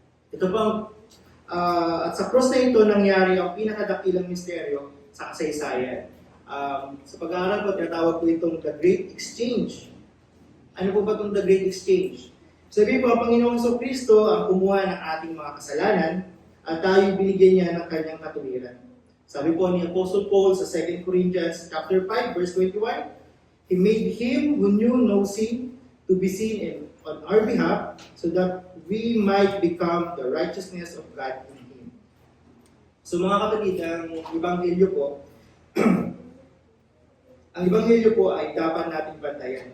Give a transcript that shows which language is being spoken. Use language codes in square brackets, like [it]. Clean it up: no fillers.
[tl] Ito po at sa cross na ito nangyari ang pinakadakilang misteryo sa kasaysayan. Sa pag-aaral ko, tinatawag ko itong The Great Exchange. Ano po ba itong The Great Exchange? Sabi po, ang Panginoong Jesucristo ang kumuha ng ating mga kasalanan at tayo binigyan niya ng kanyang katuwiran. Sabi po ni Apostle Paul sa 2 Corinthians chapter 5, verse 21, [en] He made Him who knew no sin to be sin on our behalf so that we might become the righteousness of God in Him. [tl] So mga kapatid, ang Ebanghelyo po, ang Ebanghelyo po ay dapat nating bantayan.